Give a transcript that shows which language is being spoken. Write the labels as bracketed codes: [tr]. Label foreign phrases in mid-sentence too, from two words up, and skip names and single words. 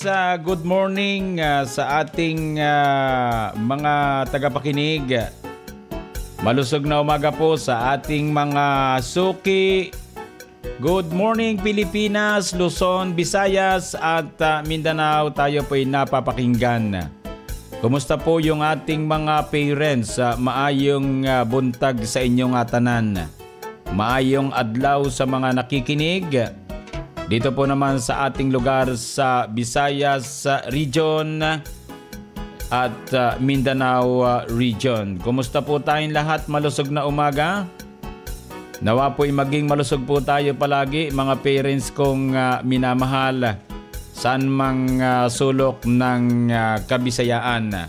[en] good morning [tl] sa ating mga tagapakinig. Malusog na umaga po sa ating mga suki. [en] Good morning Pilipinas, Luzon, Visayas at Mindanao. [tl] Tayo po'y napapakinggan. Kumusta po yung ating mga parents? [ceb] Maayong buntag sa inyong tanan. Maayong adlaw sa mga nakikinig. [tl] Dito po naman sa ating lugar sa Visayas region at Mindanao region. Kumusta po tayong lahat? Malusog na umaga. Nawa po'y maging malusog po tayo palagi, mga parents kong minamahal, saan mang sulok ng Kabisayaan.